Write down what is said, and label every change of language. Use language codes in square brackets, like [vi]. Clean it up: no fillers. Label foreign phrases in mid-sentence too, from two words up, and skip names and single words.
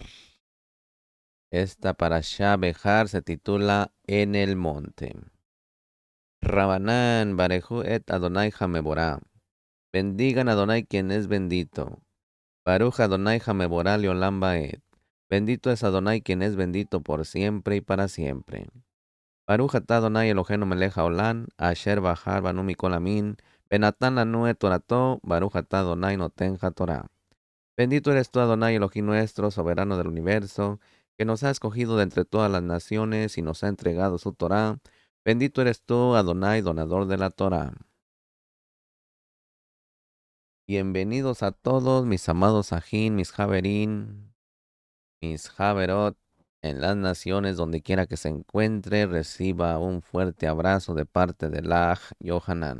[es] Esta Parashá Behar se titula En el monte. [he] רבנן, ברכו את אדוני המבורך. [es] Bendigan a Adonai quien es bendito. [he] ברוך אדוני המבורך לעולם ועד. [es] Bendito es Adonai quien es bendito por siempre y para siempre. [he] ברוך אתה אדוני אלוהינו מלך העולם, אשר בחר בנו מכל העמים, ונתן לנו את תורתו, ברוך אתה אדוני נותן התורה. [es] Bendito eres tú, Adonai Elohim nuestro, soberano del universo, que nos ha escogido de entre todas las naciones y nos ha entregado su Torá. Bendito eres tú, Adonai, donador de la Torá. Bienvenidos a todos mis amados Ajín, mis Javerín, mis Javerot, en las naciones donde quiera que se encuentre, reciba un fuerte abrazo de parte del Aj Yohanan.